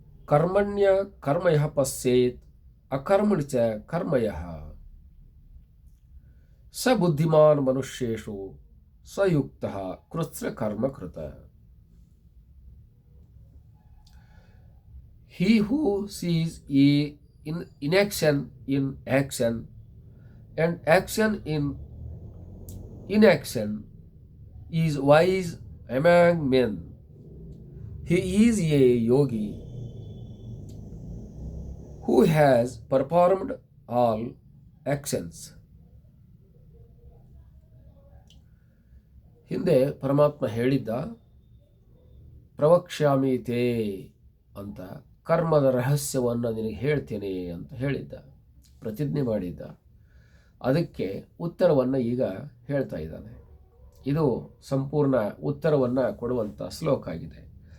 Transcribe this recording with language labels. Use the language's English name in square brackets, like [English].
[Sanskrit] ಕರ್ಮಣ್ಯ ಕರ್ಮಯಃ ಪಶ್ಯೇತ್ ಅಕರ್ಮಣಿ ಚ ಕರ್ಮಯಃ ಸ ಬುದ್ಧಿಮಾನ್ ಮನುಷ್ಯೇಷು ಸಯುಕ್ತಃ ಕೃತ್ಸ್ನ ಕರ್ಮ ಕೃತ. [English] He who sees inaction in action and action in inaction is wise among men. He is a yogi who has performed all actions. [Kannada] ಹಿಂದೆ ಪರಮಾತ್ಮ ಹೇಳಿದ್ದ ಪ್ರವಕ್ಷ್ಯಾಮಿ ತೇ ಅಂತ, ಕರ್ಮದ ರಹಸ್ಯವನ್ನು ನಿನಗೆ ಹೇಳ್ತೇನೆ ಅಂತ ಹೇಳಿದ್ದ, ಪ್ರತಿಜ್ಞೆ ಮಾಡಿದ್ದ. ಅದಕ್ಕೆ ಉತ್ತರವನ್ನು ಈಗ ಹೇಳ್ತಾ ಇದ್ದಾನೆ. ಇದು ಸಂಪೂರ್ಣ ಉತ್ತರವನ್ನು ಕೊಡುವಂಥ ಶ್ಲೋಕ ಆಗಿದೆ.